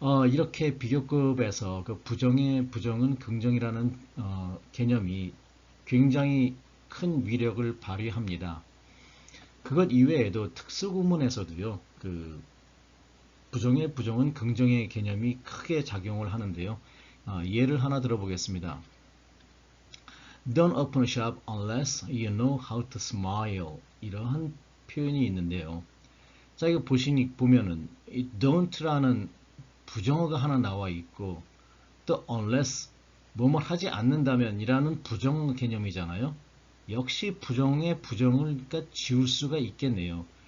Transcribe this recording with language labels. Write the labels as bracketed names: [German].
[Korean] 이렇게 비교급에서 그 부정의 부정은 긍정이라는 개념이 굉장히 큰 위력을 발휘합니다. 그것 이외에도 특수구문에서도요, 그 부정의 부정은 긍정의 개념이 크게 작용을 하는데요. 예를 하나 들어보겠습니다. [English] Don't open a shop unless you know how to smile. [Korean] 이러한 표현이 있는데요. 자, 이거 보면은 이 don't라는 부정어가 하나 나와 있고 또 unless 뭐뭐 하지 않는다면 이라는 부정 개념이잖아요. 역시 부정의 부정을 그러니까 지울 수가 있겠네요.